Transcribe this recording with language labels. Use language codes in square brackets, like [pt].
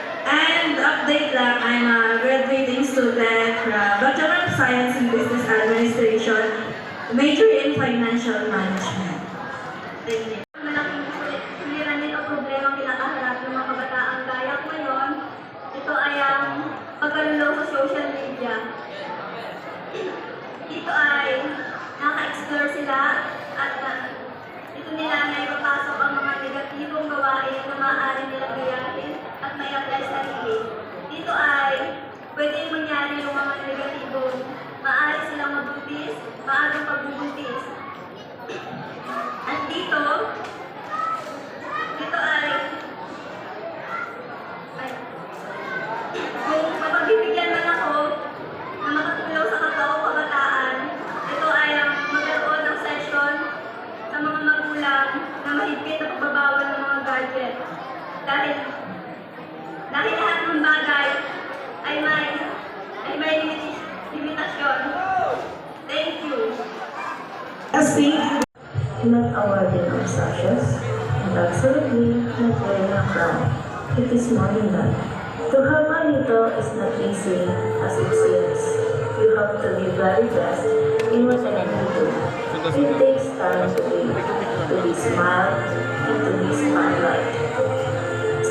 [en] And update lang, I'm a graduating student from Bachelor of Science in Business Administration, major in Financial Management. Thank you. [tl] Malaking suliranin o problema ang kinakaharap ng mga kabataang gaya ko ngayon. Ito ay ang pagkalulong sa social media. Dito ay naka-explore sila at dito nila may papasok ang mga negatibong gawain na maaari nilang gayahin at may apply sa sarili. Dito ay pwedeng mangyari yung mga negatibong maaari silang mabuntis, maagang pagbubuntis. At dito ay kung mapagbibigyan man ako na makatulong sa kapwa ko kabataan, ito ay ang magkaroon ng session sa mga magulang na mahigpit na pagbabawal ng mga gadget. Dahil lahat ng bagay ay may limitasyon. [en] Thank you. Not awarding of sashes, and absolutely not wearing a crown. It is more than that. To have a little is not easy as it seems. You have to be very best in whatever you do. It takes time to be smiled and to be spotlight.